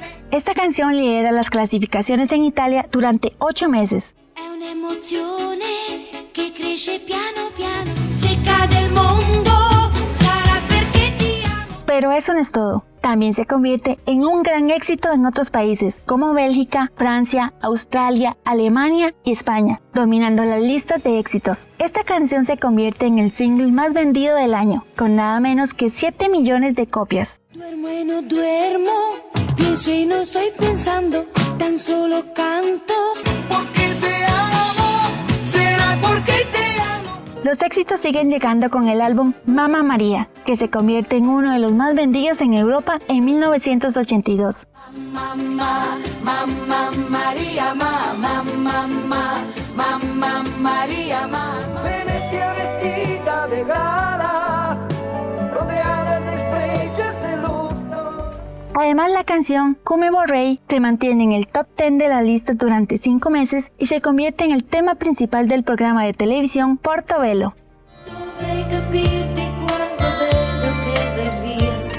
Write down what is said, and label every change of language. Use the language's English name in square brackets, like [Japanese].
[Spanish] Esta canción lidera las clasificaciones en Italia durante 8 meses. [Italian] È un'emozione che cresce piano piano, se cade il mondo sarà perché ti amo. [Spanish] Pero eso no es todo. También se convierte en un gran éxito en otros países como Bélgica, Francia, Australia, Alemania y España, dominando las listas de éxitos. Esta canción se convierte en el single más vendido del año, con nada menos que 7 millones de copias. Duermo y no duermo, pienso y no estoy pensando, tan solo canto. Porque te amo, será porque te amo. Los éxitos siguen llegando con el álbum Mamma María, que se convierte en uno de los más vendidos en Europa en 1982. [Italian] Mamma, mamma María, mamma, mamma, mamma María, mamma. [Spanish] Venecia vestida de gala, rodeada de estrellas de luz. Además, la canción Come Vorrei se mantiene en el top 10 de la lista durante 5 meses y se convierte en el tema principal del programa de televisión Portobello. [Italian] Dovrei capirti quando vedo che vai via.